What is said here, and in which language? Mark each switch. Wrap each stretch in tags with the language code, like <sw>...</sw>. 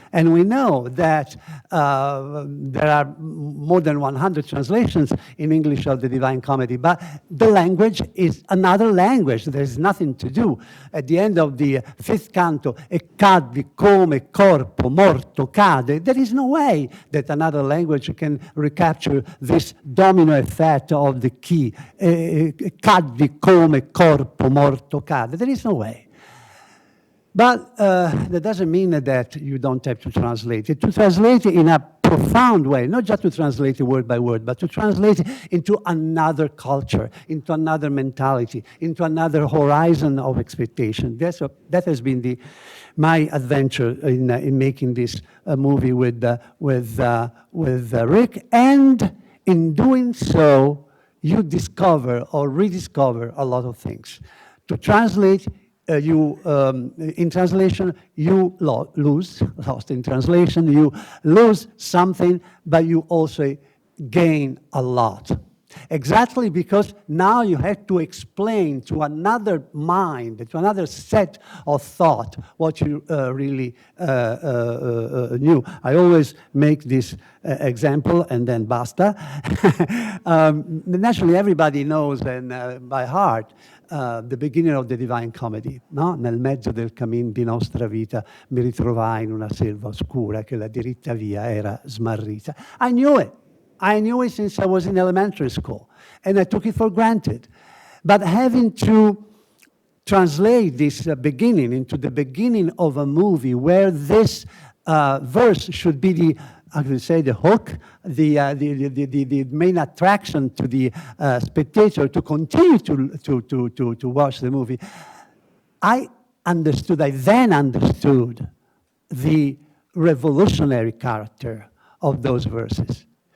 <en>And we know that there are more than 100 translations in English of the Divine Comedy, but the language is another language. There's nothing to do. At the end of the fifth canto,</en> <it>e cadvi come corpo morto cade,</it> <en>there is no way that another language can recapture this domino effect of the key.</en> <it>Cadvi come corpo morto cade.</it> <en>There is no way. But that doesn't mean that you don't have to translate it. To translate it in a profound way, not just to translate it word by word, but to translate it into another culture, into another mentality, into another horizon of expectation. That has been my adventure in making this movie with Rick. And in doing so, you discover or rediscover a lot of things. To translate, in translation, you lost in translation, you lose something, but you also gain a lot. Exactly because now you have to explain to another mind, to another set of thought, what you really knew. I always make this example and then basta. Naturally, everybody knows and by heart the beginning of the Divine Comedy, no?</en> <it>Nel mezzo del cammin di nostra vita mi ritrovai in una selva oscura che la diritta via era smarrita.</it> <en>I knew it. I knew it since I was in elementary school, and I took it for granted. But having to translate this beginning into the beginning of a movie where this verse should be the, I would say, the hook, the main attraction to the spectator to continue to watch the movie, I then understood the revolutionary character of those verses.</en>